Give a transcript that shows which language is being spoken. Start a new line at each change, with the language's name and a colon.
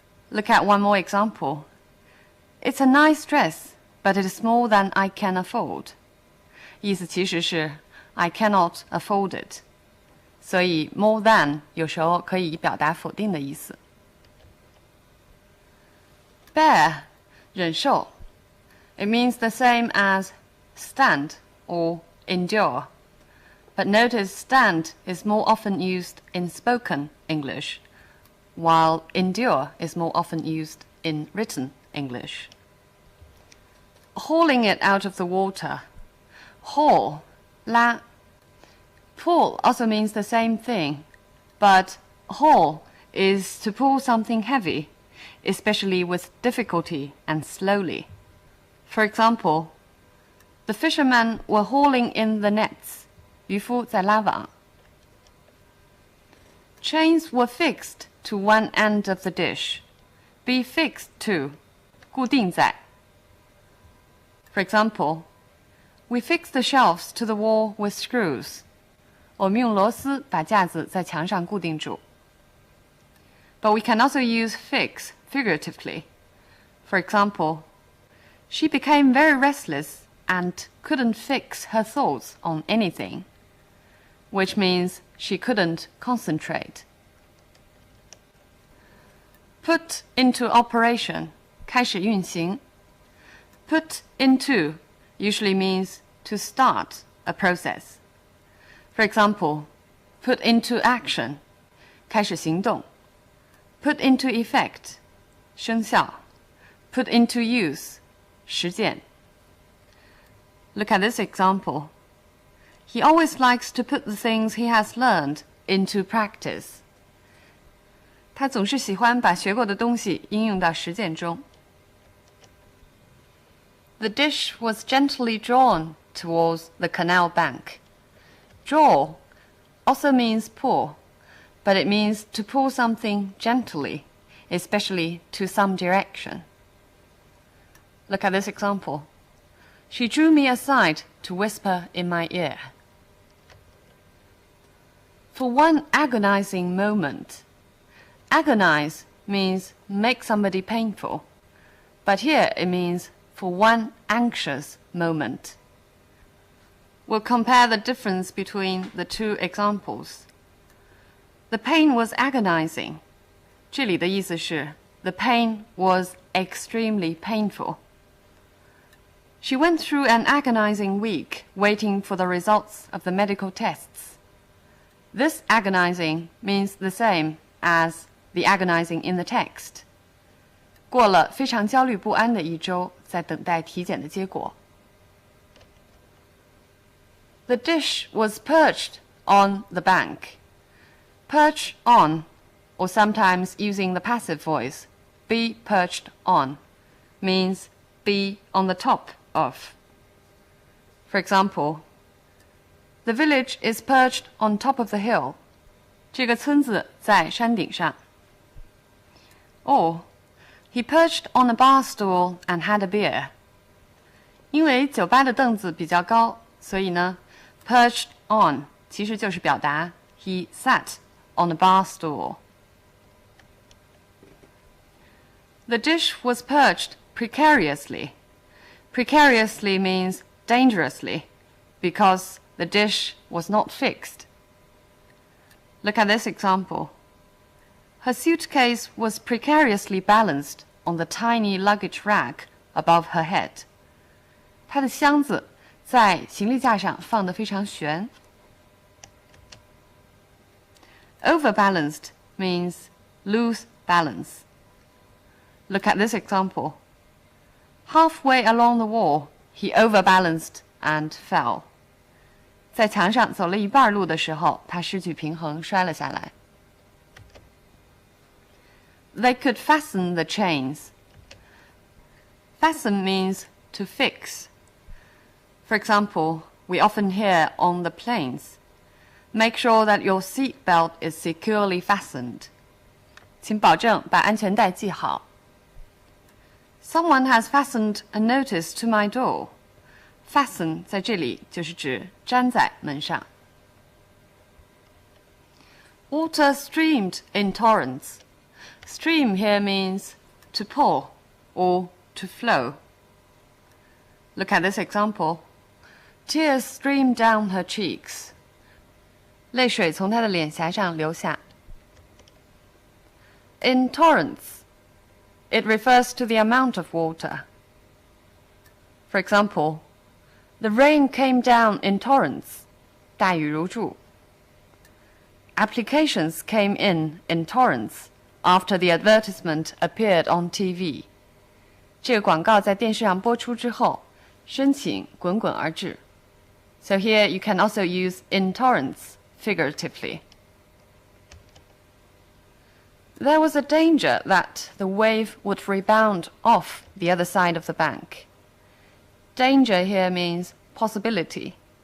English: Look at one more example. It's a nice dress, but it is more than I can afford.
Chinese: 意思其实是
English: I cannot afford it.
Chinese: 所以
English: more than
Chinese: 有时候可以表达否定的意思。
English: Bear 忍受 It means the same as stand or endure. But notice stand is more often used in spoken English, while endure is more often used in written English. Hauling it out of the water. Haul, 拉 Pull also means the same thing, but haul is to pull something heavy, especially with difficulty and slowly. For example, the fishermen were hauling in the nets.
Chinese: 渔夫在拉网。
English: Chains were fixed to one end of the dish. Be fixed to,
Chinese: 固定在。
English: For example, we fixed the shelves to the wall with screws.
Chinese: 我们用螺丝把架子在墙上固定住。
English: But we can also use fix figuratively. For example, she became very restless and couldn't fix her thoughts on anything, which means she couldn't concentrate. Put into operation,
Chinese: 开始运行。
English: Put into usually means to start a process. For example, put into action,
Chinese: 开始行动。
English: Put into effect, 生效。 Put into use, 实践。 Look at this example. He always likes to put the things he has learned into practice.
Chinese: 他总是喜欢把学过的东西应用到实践中。
English: The dish was gently drawn towards the canal bank. Draw also means pull, but it means to pull something gently, especially to some direction. Look at this example. She drew me aside to whisper in my ear. For one agonizing moment. Agonize means make somebody painful, but here it means for one anxious moment. We'll compare the difference between the two examples. The pain was agonizing.
Chinese: 这里的意思是
English: the pain was extremely painful. She went through an agonizing week waiting for the results of the medical tests. This agonizing means the same as the agonizing in the text.
Chinese: 过了非常焦虑不安的一周，在等待体检的结果。
English: The dish was perched on the bank. Perch on, or sometimes using the passive voice, be perched on, means be on the top of. For example, the village is perched on top of the hill.
Chinese: 这个村子在山顶上。
English: Or, he perched on a bar stool and had a beer.
Chinese: 因为酒吧的凳子比较高，所以呢 perched on 其实就是表达
English: he sat on a bar stool. The dish was perched precariously. Precariously means dangerously, because the dish was not fixed. Look at this example. Her suitcase was precariously balanced on the tiny luggage rack above her head.
Chinese: 她的箱子在行李架上放得非常悬。
English: Overbalanced means lose balance. Look at this example. Halfway along the wall, he overbalanced and fell.
Chinese: 在墙上走了一半路的时候，他失去平衡，摔了下来。
English: They could fasten the chains. Fasten means to fix. For example, we often hear on the planes, make sure that your seat belt is securely fastened.
Chinese: 请保证把安全带系好。
English: Someone has fastened a notice to my door.
Chinese: Fasten 在这里就是指粘在门上。
English: Water streamed in torrents. Stream here means to pour or to flow. Look at this example. Tears streamed down her cheeks.
Chinese: 泪水从她的脸颊上流下。
English: In torrents, it refers to the amount of water. For example, the rain came down in torrents.
Chinese: 大雨如注。
English: Applications came in torrents after the advertisement appeared on TV.
Chinese: 这个广告在电视上播出之后，申请滚滚而至。
English: So here you can also use in torrents figuratively. There was a danger that the wave would rebound off the other side of the bank. Danger here means possibility.